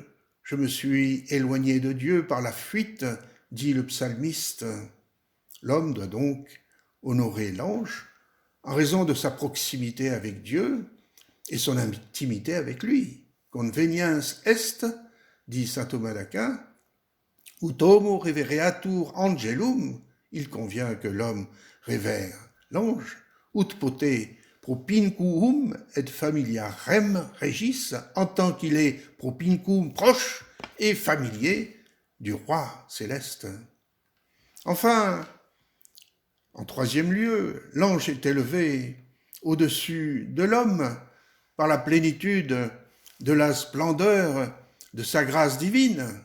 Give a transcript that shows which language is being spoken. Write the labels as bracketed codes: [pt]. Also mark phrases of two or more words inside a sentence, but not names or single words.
[fr] Je me suis éloigné de Dieu par la fuite, dit le psalmiste. L'homme doit donc honorer l'ange en raison de sa proximité avec Dieu et son intimité avec lui. [la] Conveniens est, dit saint Thomas d'Aquin, ut homo revereatur angelum, [fr] il convient que l'homme révère l'ange, [la] ut pote propinquum et familiarem regis, [fr] en tant qu'il est propinquum proche et familier du roi céleste. Enfin, en troisième lieu, l'ange est élevé au-dessus de l'homme par la plénitude de la splendeur de sa grâce divine.